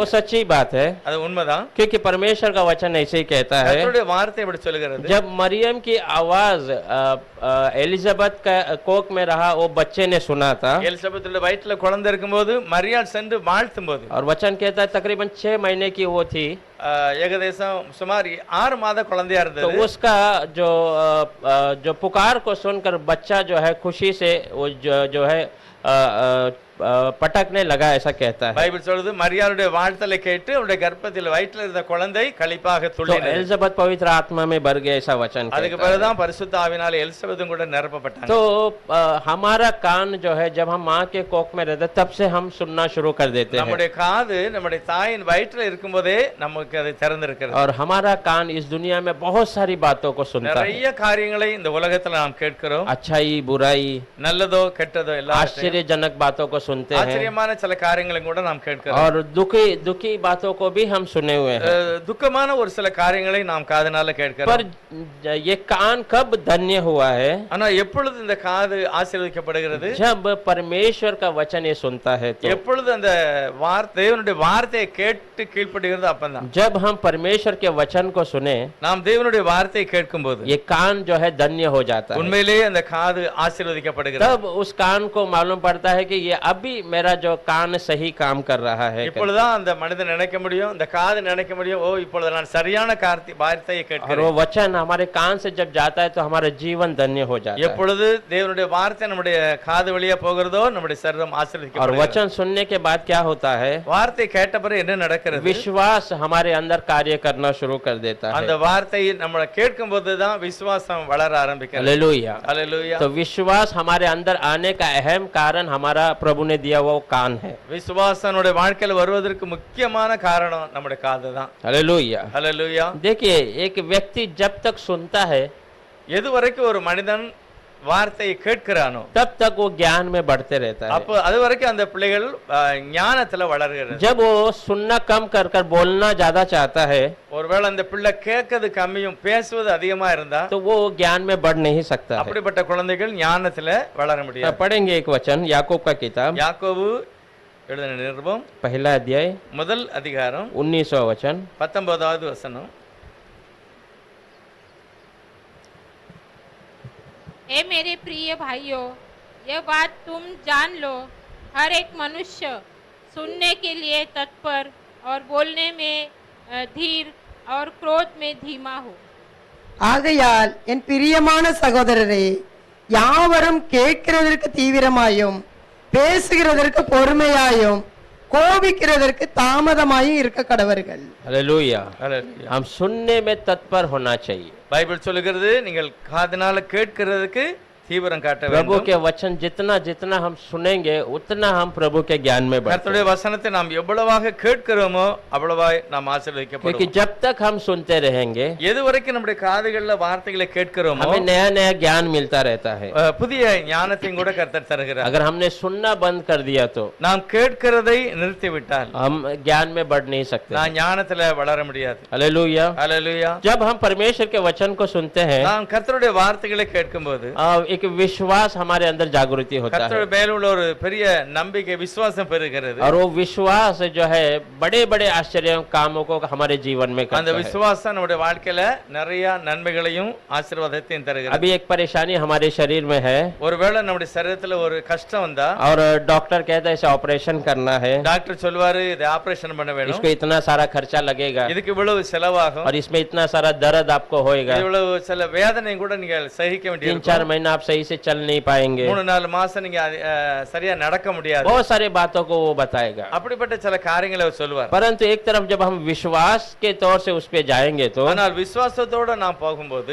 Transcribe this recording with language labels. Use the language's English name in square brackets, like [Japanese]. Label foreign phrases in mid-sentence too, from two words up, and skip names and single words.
[Hindi] वो सच्ची बात है [Tamil] அது உண்மைதான். [Hindi] क्योंकि परमेश्वर का वचन ऐसे ही कहता है। [Tamil] கர்த்தருடைய வார்த்தை இப்படி சொல்லுகிறது. [Hindi] जब मरियम की आवाज एलिजाबेथ का कोख में रहा वो बच्चे ने सुना था [Tamil] எலிசபெத்துடைய வயிற்றுல குழந்தை இருக்கும்போது மரியாள் சென்று வாழ்த்தும் போது [Hindi] और वचन कहता है तकरीबन 6 महीने की वो थी, [Tamil] ஏகதேசம் சுமார் 6 மாத குழந்தையா [Hindi] तो [Tamil] இருந்தது. [Hindi] उसका जो पुकार को सुनकर बच्चा जो है खुशी से वो जो है पटकने लगा, ऐसा कहता है। [Tamil] பைபிள் சொல்லுது மரியாளுடைய வாழ்த்தலை கேட்டு அவருடைய கர்ப்பத்தில் வயிற்றில் இருந்த குழந்தை களிப்பாக [Hindi] तो [Tamil] துள்ளினது. [Hindi] एलिजाबेथ पवित्र आत्मा में भर गया, ऐसा वचन [Tamil] அதுக்கு [Hindi] कहता है। [Tamil] பிறகுதான் பரிசுத்த ஆவியினால எலிசபெத்தும் கூட நிரப்பப்பட்டாங்க. [Hindi] तो हमारा कान जो है जब हम माँ के कोख में रहते तब से हम सुनना शुरू कर देते हैं [Tamil] நம்முடைய காது நம்முடைய தாயின் வயிற்றில் இருக்கும்போதே நமக்கு அது திறந்திருக்கிறது. [Hindi] और हमारा कान इस दुनिया में बहुत सारी बातों को सुनता है, [Tamil] நிறைய காரியங்களை இந்த உலகத்துல நாம் கேட்கிறோம். [Hindi] अच्छाई बुराई [Tamil] நல்லதோ கெட்டதோ எல்லாம் [Hindi] आश्चर्यजनक बातों को सुनते हैं [Tamil] ஆச்சரியமான சில காரியங்களை கூட நாம் கேட்கிறோம். [Hindi] और दुखी बातों को भी हम सुने हुए हैं। [Tamil] துக்கமான ஒரு சில காரியங்களை நாம் காதுனால கேட்கிறோம். [Hindi] पर ये कान कब धन्य हुआ है? [Tamil] ஆனா எப்பொழுது இந்த காது ஆசீர்வதிக்கப்படுகிறது? [Hindi] जब परमेश्वर का वचन ये सुनता है तो। [Tamil] எப்பொழுது அந்த தேவனுடைய வார்த்தையை கேட்டு கீழ்ப்படுகிறது அப்பதான். [Hindi] जब हम परमेश्वर के वचन को सुने [Tamil] நாம் தேவனுடைய வார்த்தையை கேட்கும்போது [Hindi] ये कान जो है धन्य हो जाता है। [Tamil] உண்மையிலேயே அந்த காது ஆசீர்வதிக்கப்படுகிறது. [Hindi] तब उस कान को मालूम पड़ता है कि ये अभी मेरा जो कान सही काम कर रहा है। [Tamil] இப்பொழுதுதான் அந்த மனிதன் நினைக்க முடியும், இந்த காது நினைக்க முடியும், ஓ இப்பொழுது நான் சரியான வார்த்தையை [Hindi] और [Tamil] கேட்கிறேன். [Hindi] वो वचन हमारे कान से जब जाता है तो हमारा जीवन धन्य हो जाता है। [Tamil] எப்பொழுது தேவனுடைய வார்த்தை நம்முடைய காது வழியா போகிறதோ நம்முடைய சரீரம் [Hindi] और [Tamil] ஆசீர்வதிக்கப்படுகிறது. [Hindi] वचन सुनने के बाद क्या होता है? [Tamil] வார்த்தை கேட்ட பிறகு என்ன நடக்கிறது? [Hindi] विश्वास हमारे अंदर कार्य करना शुरू कर देता [Tamil] அந்த [Hindi] है। [Tamil] வார்த்தையை நம்ம கேட்கும் போதுதான் விசுவாசம் வளர ஆரம்பிக்கிறது. [Hindi] हालेलुया। [Tamil] அல்லேலூயா. [Hindi] तो विश्वास हमारे अंदर आने का अहम कारण हमारा प्रभु ने दिया वो कान है। [Tamil] விசுவாசம் நம்முடைய வாழ்க்கையில வருவதற்கு முக்கியமான காரணம் நம்முடைய காது தான். [Hindi] हालेलुया। [Tamil] அல்லேலூயா. [Hindi] देखिए एक व्यक्ति जब तक सुनता है [Tamil] எது வரைக்கும் ஒரு மனிதன் வார்த்தையை கேட்கிறானோ [Hindi] तब तक वो ज्ञान में बढ़ते रहता है। [Tamil] அப்போ அது வரைக்கும் அந்த பிள்ளைகள் ஞானத்துல வளர்கிறது. [Hindi] जब वो सुनना कम कर कर बोलना ज्यादा चाहता है [Tamil] ஒருவேளை அந்த பிள்ளை கேட்கறது கம்மியும் பேசுவது அதிகமா இருந்தா [Hindi] तो वो ज्ञान में बढ़ नहीं सकता है। [Tamil] அப்படிப்பட்ட குழந்தைகள் ஞானத்துல வளர முடியாது. [Hindi] पढ़ेंगे एक वचन याकूब का किताब [Tamil] யாக்கோபு எழுதின நிருபம் [Hindi] पहला अध्याय [Tamil] முதல் அதிகாரம் [Hindi] 19वां वचन [Tamil] 19வது வசனம். [Hindi] हे मेरे प्रिय भाइयों, यह बात तुम जान लो, हर एक मनुष्य सुनने के लिए तत्पर और बोलने में धीर और क्रोध में धीमा हो। [Tamil] ஆகையால் என் பிரியமான சகோதரரே, யாவரும் கேட்கிறதற்கு தீவிரமாயும் பேசுகிறதற்கு பொறுமையாயும் கோபிக்கிறதற்கு தாமதமாயும் இருக்க கடவர்கள். [Hindi] हालेलुया। [Tamil] ஹல்லேலூயா. [Hindi] हम सुनने में तत्पर होना चाहिए। [Tamil] பைபிள் சொல்லுகிறது நீங்கள் காதுனால கேட்கிறதுக்கு தீவிரம் காட்ட [Hindi] प्रभु [Tamil] வேண்டும். [Hindi] के वचन जितना जितना हम सुनेंगे उतना हम प्रभु के ज्ञान में बढ़ते [Tamil] கர்த்தருடைய [Hindi] हैं। [Tamil] வசனத்தை நாம் எவ்வளவாக கேட்கிறோமோ அவ்வளவாய் நாம் [Hindi] क्योंकि [Tamil] ஆசீர்வதிக்கப்படுவோம். [Hindi] जब तक हम सुनते रहेंगे [Tamil] எதுவரைக்கும் நம்முடைய காதுகள்ல வார்த்தைகளை கேட்கிறோமோ [Hindi] हमें नया नया ज्ञान मिलता रहता है। [Tamil] புதிய ஞானத்தையும் கூட கர்த்தர் தருகிறார். [Hindi] अगर हमने सुनना बंद कर दिया तो [Tamil] நாம் கேட்கிறதை நிறுத்திவிட்டால் [Hindi] हम ज्ञान में बढ़ नहीं सकते। [Tamil] நான் ஞானத்துல வளர முடியாது. [Hindi] हालेलुया। [Tamil] ஹல்லேலூயா. [Hindi] जब हम परमेश्वर के वचन को सुनते हैं [Tamil] நாம் கர்த்தருடைய வார்த்தைகளை கேட்கும்போது [Hindi] एक विश्वास हमारे अंदर जागृति होता है [Tamil] கர்த்தருடைய மேல் உள்ள ஒரு பெரிய நம்பிக்கை விசுவாசம் பெறுகிறது. [Hindi] और वो विश्वास जो है बड़े बड़े आश्चर्य कामों को हमारे जीवन में [Tamil] அந்த [Hindi] करता है। [Tamil] விசுவாசம் நம்முடைய வாழ்க்கையில நிறைய நன்மைகளையும் ஆசீர்வாதத்தையும் தருகிறது. [Hindi] अभी एक परेशानी हमारे शरीर में है [Tamil] ஒருவேளை நம்முடைய சரீரத்துல ஒரு கஷ்டம் வந்தா [Hindi] और डॉक्टर कहता है इसे ऑपरेशन करना है, [Tamil] டாக்டர் சொல்வாரு இதை ஆபரேஷன் பண்ண வேணும், [Hindi] इसको इतना सारा खर्चा लगेगा [Tamil] இதுக்கு இவ்வளவு செலவாகும், [Hindi] और इसमें इतना सारा दर्द आपको होएगा, [Tamil] இவ்வளவு சில வேதனையும் கூட நீங்க சகிக்க 3-4 வேண்டியிருக்கும். [Hindi] महीना आप सही से चल नहीं पाएंगे, [Tamil] 3-4 மாசம் நீங்க சரியா நடக்க முடியாது. [Hindi] बहुत सारी बातों को वो बताएगा। [Tamil] அப்படிப்பட்ட சில காரியங்களை அவர் சொல்வார். [Hindi] परंतु एक तरफ जब हम विश्वास के तौर से उस पे जाएंगे तो [Tamil] ஆனால் விசுவாசத்தோட நாம் போகும்போது